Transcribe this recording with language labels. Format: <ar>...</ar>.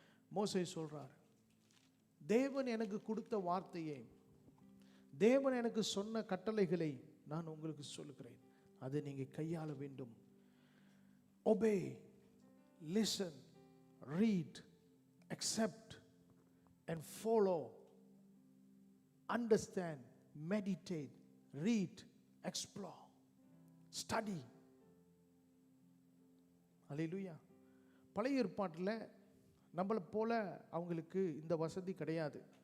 <ta>மோசே சொல்றார், தேவன் எனக்கு கொடுத்த வார்த்தையை, தேவன் எனக்கு சொன்ன கட்டளைகளை நான் உங்களுக்கு சொல்லுகிறேன், அதை நீங்க கையாள வேண்டும்.</ta> <en>obey, listen, read, accept and follow, understand, meditate, read, explore, study.</en> <ta>அல்லேலூயா. பழைய ஏற்பாட்டில் நம்மளை போல அவங்களுக்கு இந்த வசதி கிடையாது.</ta>